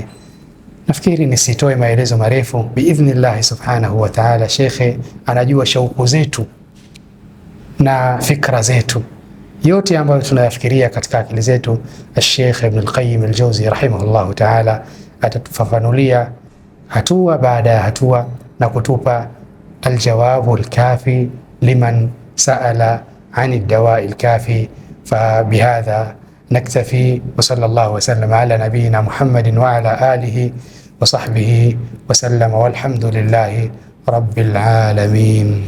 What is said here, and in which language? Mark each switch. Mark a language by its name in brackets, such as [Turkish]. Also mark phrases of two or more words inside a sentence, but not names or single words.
[Swahili] Nafikiri nisitoe maelezo marefu, [Arabic] بإذن الله سبحانه وتعالى. [Swahili] Shekhe anajua shauku zetu na fikra zetu, yote ambayo tunayafikiria katika akili zetu. Sheikh Ibn al-Qayyim al-Jawzi [Arabic] رحمه الله تعالى [Swahili] atatufafanulia hatua baada ya hatua na kutupa aljawabu alkafi liman saala an ad-dawa al-kafi. [Arabic] فبهذا نكتفي وصلى الله وسلم على نبينا محمد وعلى آله وصحبه وسلم والحمد لله رب العالمين.